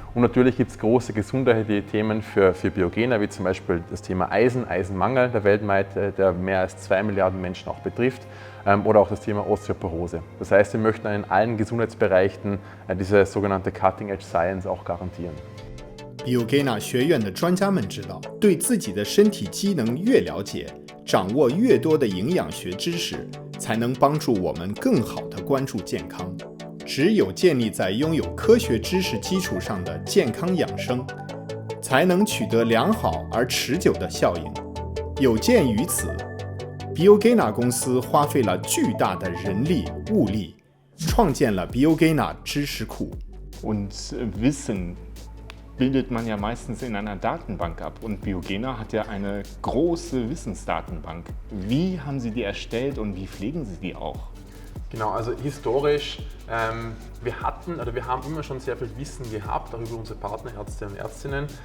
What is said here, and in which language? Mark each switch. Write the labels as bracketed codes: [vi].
[de] Und natürlich gibt es große gesundheitliche Themen für Biogena, wie zum Beispiel das Thema Eisen, Eisenmangel, der weltweit der mehr als 2 Milliarden Menschen auch betrifft, oder auch das Thema Osteoporose. Das heißt, wir möchten in allen Gesundheitsbereichen diese sogenannte Cutting-Edge Science auch garantieren. [zh] Biogena 学院的专家们知道，对自己的身体机能越了解，掌握越多的营养学知识，才能帮助我们更好地关注健康。只有建立在拥有科学知识基础上的健康养生，才能取得良好而持久的效应。有鉴于此 ，Biogena 公司花费了巨大的人力物力，创建了 Biogena 知识库。 [de] Und Wissen bildet man ja meistens in einer Datenbank ab. Und Biogena hat ja eine große Wissensdatenbank. Wie haben Sie die erstellt und wie pflegen Sie die auch? Genau, also historisch, wir haben immer schon sehr viel Wissen gehabt, auch über unsere Partnerärzte und Ärztinnen.